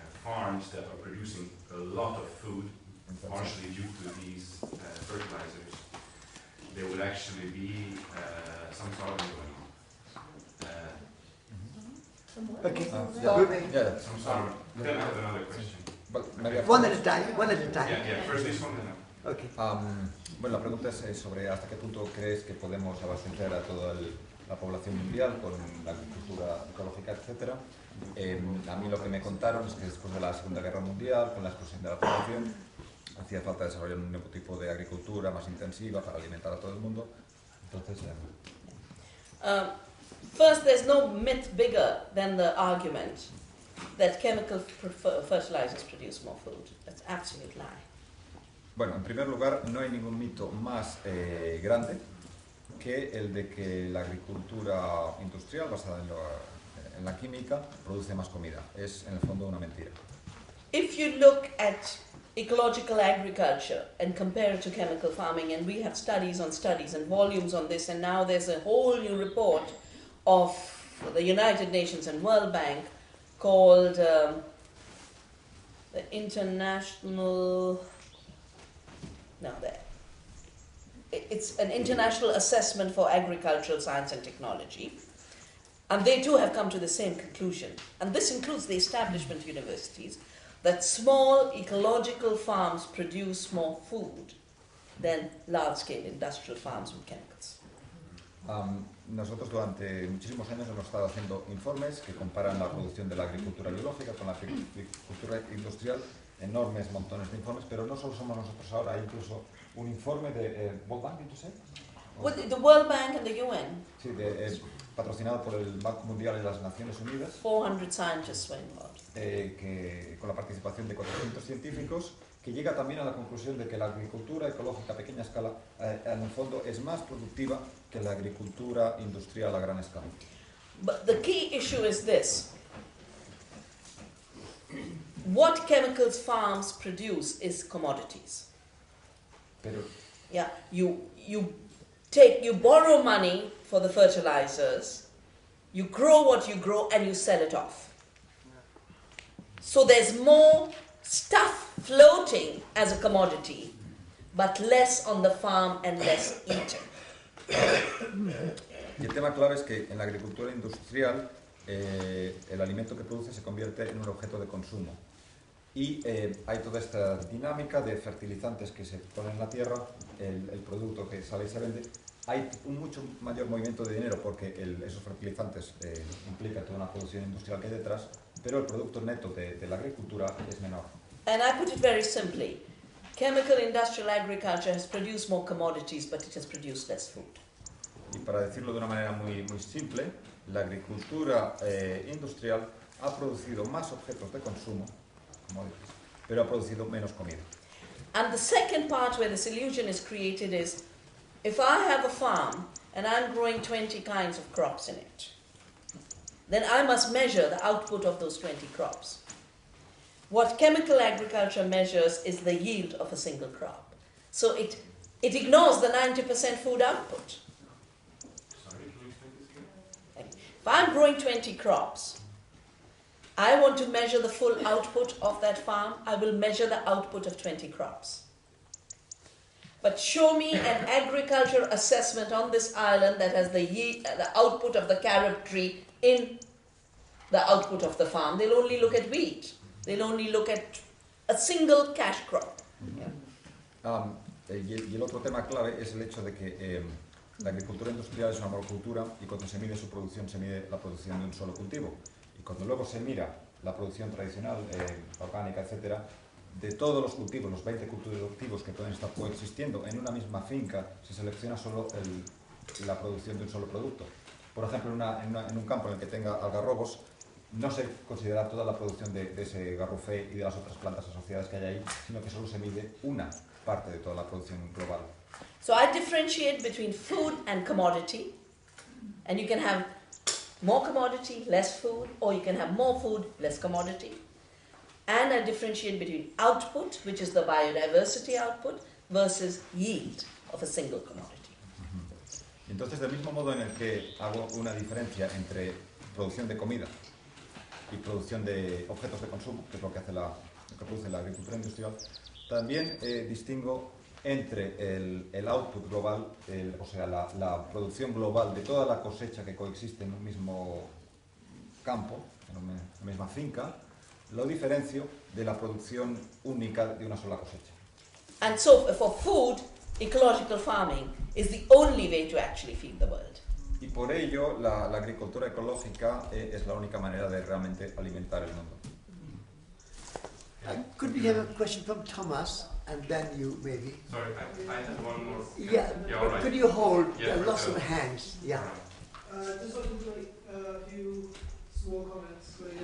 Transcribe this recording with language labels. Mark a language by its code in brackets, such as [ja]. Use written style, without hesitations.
[en] farms that are producing a lot of food, partially due to these fertilizers, there would actually be some sort of Okay. Yeah. some sort of. Then I have another question. Well, maybe One at a time. One at a time. Yeah, first this one, then Okay. [es] Bueno, la pregunta es sobre hasta qué punto crees que podemos abastecer a toda la población mundial con la agricultura ecológica, etc. A mí lo que me contaron es que después de la Segunda Guerra Mundial, con la explosión de la población, hacía falta desarrollar un nuevo tipo de agricultura más intensiva para alimentar a todo el mundo. Entonces, [en] first, there's no myth bigger than the argument that chemical fertilizers produce more food. That's an absolute lie. [es] bueno, en primer lugar, no hay ningún mito más grande que el de que la agricultura industrial basada en la química produce más comida. Es, en el fondo, una mentira. [en] If you look at ecological agriculture and compare it to chemical farming, and we have studies and volumes on this, and now there's a whole new report of the United Nations and World Bank called the International... No, there. It's an international assessment for agricultural science and technology. And they too have come to the same conclusion. And this includes the establishment universities, that small ecological farms produce more food than large-scale industrial farms with chemicals. [es] Nosotros durante muchísimos años hemos estado haciendo informes que comparan la producción de la agricultura biológica con la agricultura industrial, enormes montones de informes, pero no solo somos nosotros ahora, hay incluso un informe de World Bank, ¿tú sabes? [en] With the World Bank and the UN, [es] Sí, patrocinado por el Banco Mundial y las Naciones Unidas, [en] 400 scientists were involved. [es] que, con la participación de 400 científicos, que llega también a la conclusión de que la agricultura ecológica a pequeña escala, en el fondo, es más productiva que la agricultura industrial a gran escala. [en] But the key issue is this. What chemicals farms produce is commodities. [es] Pero, [en] Yeah, you borrow money for the fertilizers, you grow what you grow, and you sell it off. So there's more stuff floating as a commodity, but less on the farm and less eaten. [es] y el tema clave es que en la agricultura industrial el alimento que produce se convierte en un objeto de consumo. Y hay toda esta dinámica de fertilizantes que se ponen en la tierra, el producto que sale y se vende. Hay un mucho mayor movimiento de dinero porque esos fertilizantes implican toda una producción industrial que hay detrás, pero el producto neto de la agricultura es menor. [en] And I put it very simply. Chemical industrial agriculture has produced more commodities, but it has produced less food. [es] Y para decirlo de una manera muy, muy simple, la agricultura industrial ha ha producido más objetos de consumo, commodities, pero ha producido menos comida. [en] And the second part where this illusion is created is, if I have a farm and I'm growing 20 kinds of crops in it, then I must measure the output of those 20 crops. What chemical agriculture measures is the yield of a single crop. So it ignores the 90% food output. Sorry, can you explain this again? If I'm growing 20 crops, I want to measure the full output of that farm, I will measure the output of 20 crops. But show me an agriculture assessment on this island that has the output of the carob tree in the output of the farm. They'll only look at wheat. They'll only look at a single cash crop. [es] Y el otro tema clave es el hecho de que la agricultura industrial es una monocultura y cuando se mide su producción se mide la producción de un solo cultivo. Y cuando luego se mira la producción tradicional, orgánica, etcétera, de todos los cultivos, los 20 cultivos que pueden estar coexistiendo en una misma finca, se selecciona solo la producción de un solo producto. Por ejemplo, en un campo en el que tenga algarrobos, no se considera toda la producción de ese garrofé y de las otras plantas asociadas que hay ahí, sino que solo se mide una parte de toda la producción global. [en] So I differentiate between food and commodity, and you can have more commodity, less food, or you can have more food, less commodity. And I differentiate between output, which is the biodiversity output, versus yield of a single commodity. [es] Entonces, del mismo modo en el que hago una diferencia entre producción de comida y producción de objetos de consumo, que es lo que produce la agricultura industrial, también distingo entre el output global, o sea, la producción global de toda la cosecha que coexiste en un mismo campo, en una misma finca, lo diferencio de la producción única de una sola cosecha. [en] And so, for food, ecological farming is the only way to actually feed the world. [es] Y por ello, la agricultura ecológica es la única manera de realmente alimentar el mundo. [en] Could we have a question from Thomas, and then you maybe? Sorry, I had one more. Yeah, all right. could you hold Yeah, lots of hands? Yeah. Just wanted to make a few small comments.